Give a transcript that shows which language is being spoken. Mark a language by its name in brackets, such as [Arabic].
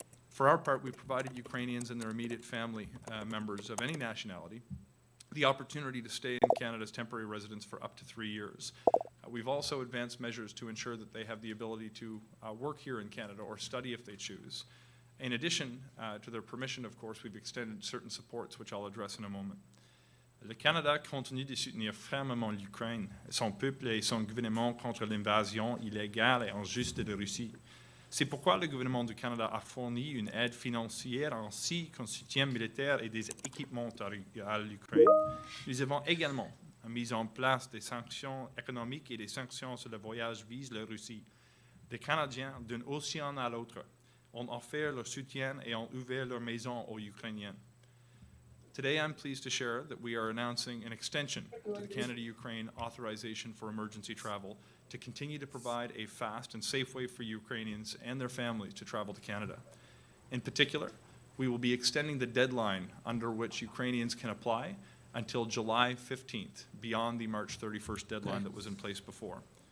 [English] For our part, we've provided Ukrainians and their immediate family members of any nationality the opportunity to stay in Canada's temporary residence for up to 3 years. We've also advanced measures to ensure that they have the ability to work here in Canada or study if they choose. In addition to their permission, of course, we've extended certain supports, which I'll address in a moment. [French] Le Canada continue de soutenir fermement l'Ukraine, son peuple et son gouvernement contre l'invasion illégale et injuste de Russie. C'est pourquoi le gouvernement du Canada a fourni une aide financière ainsi qu'un soutien militaire et des équipements à l'Ukraine. Nous avons également mis en place des sanctions économiques et des sanctions sur le voyage visent la Russie. Les Canadiens, d'un océan à l'autre, ont offert leur soutien et ont ouvert leur maison aux Ukrainiens. [English] Today, I'm pleased to share that we are announcing an extension to the Canada-Ukraine authorization for emergency travel to continue to provide a fast and safe way for Ukrainians and their families to travel to Canada. In particular, we will be extending the deadline under which Ukrainians can apply until July 15th, beyond the March 31st deadline that was in place before.